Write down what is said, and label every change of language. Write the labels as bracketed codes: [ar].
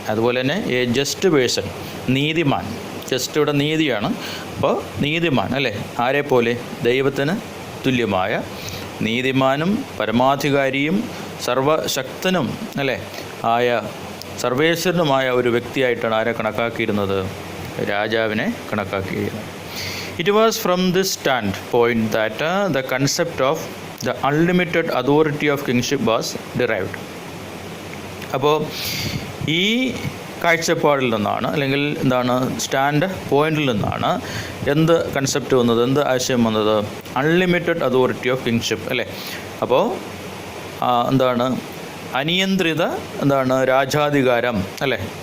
[ml] അതുപോലെ തന്നെ [en] a just person, [ml] നീതിമാൻ. ജസ്റ്റ് ഇവിടെ നീതിയാണ്. അപ്പോൾ നീതിമാൻ, അല്ലേ? ആരെപ്പോലെ? ദൈവത്തിന് തുല്യമായ നീതിമാനും പരമാധികാരിയും സർവശക്തനും, അല്ലേ, ആയ സർവേശ്വരനുമായ ഒരു വ്യക്തിയായിട്ടാണ് ആരെ കണക്കാക്കിയിരുന്നത്? രാജാവിനെ കണക്കാക്കിയിരുന്നത്. [en] It was from this standpoint that the concept of the unlimited authority of kingship was derived. [ml] അപ്പോൾ ഈ കാഴ്ചപ്പാടിൽ നിന്നാണ്, അല്ലെങ്കിൽ എന്താണ്, സ്റ്റാൻഡ് പോയിന്റിൽ നിന്നാണ് എന്ത് കൺസെപ്റ്റ് വന്നത്, എന്ത് ആശയം വന്നത്? [en] unlimited authority of kingship, [ml] അല്ലേ? അപ്പോൾ എന്താണ്, അനിയന്ത്രിത രാജാധികാരം, അല്ലേ?